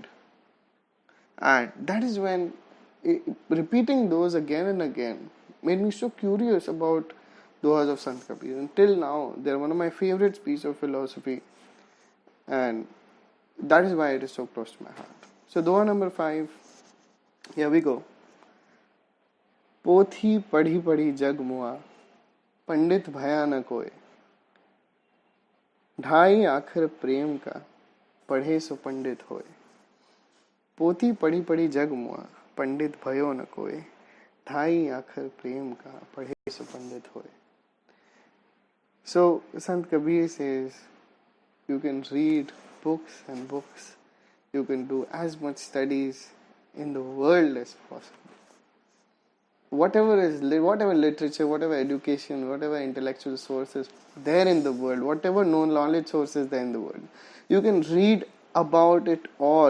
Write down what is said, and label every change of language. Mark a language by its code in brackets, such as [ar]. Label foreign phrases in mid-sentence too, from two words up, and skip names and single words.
[en] And that is when repeating those again and again made me so curious about Dohas of Sant Kabir. Until now, they're one of my favorite pieces of philosophy. And that is why it is so close to my heart. So Doha number 5, here we go. [hi] पोथी पढ़ी पढ़ी जग मुआ, पंडित भया न कोय, ढाई आखिर प्रेम का, पढ़े सो पंडित होए. पोथी पढ़ी पढ़ी जग मुआ, पंडित भयो न कोय, ढाई आखिर प्रेम का, पढ़े सो पंडित होए. [en] So Sant Kabir says, you can read books and books, you can do as much studies in the world as possible. Whatever literature, whatever education, whatever intellectual sources there in the world, whatever known knowledge sources there in the world, you can read about it all.